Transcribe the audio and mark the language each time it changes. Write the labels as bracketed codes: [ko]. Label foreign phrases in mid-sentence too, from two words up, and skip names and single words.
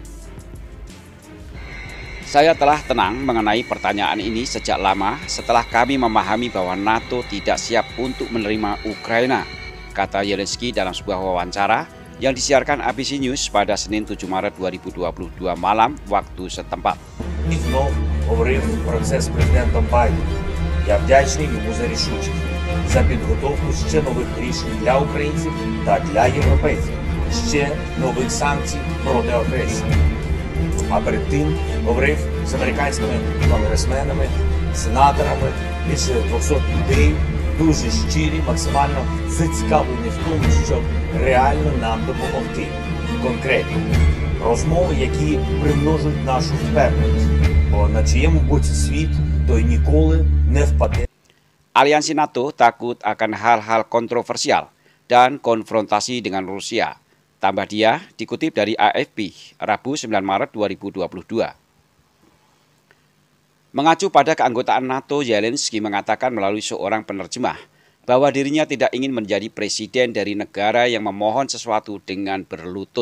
[id] Saya telah tenang mengenai pertanyaan ini sejak lama setelah kami memahami bahwa NATO tidak siap untuk menerima Ukraina, kata Zelensky dalam sebuah wawancara yang disiarkan ABC News pada Senin 7 Maret 2022 malam waktu setempat. [uk] Знов говорив про це з президентом Байденом. Я вдячний йому за рішучість, за підготовку ще нових рішень для українців та для європейців, ще нових санкцій проти агресії. А перед тим говорив з американськими конгресменами, сенаторами, більше 200 людей, дуже щирі, максимально зацікавлені в тому, щоб реально нам допомогти. Конкретні розмови, які примножують нашу впевненість, бо на чиєму боці світ, той ніколи не впаде. [id] Aliansi NATO takut akan hal-hal kontroversial dan konfrontasi dengan Rusia. Tambah dia, dikutip dari AFP, Rabu 9 Maret 2022. Mengacu pada keanggotaan NATO, Zelensky mengatakan melalui seorang penerjemah bahwa dirinya tidak ingin menjadi presiden dari negara yang memohon sesuatu dengan berlutut.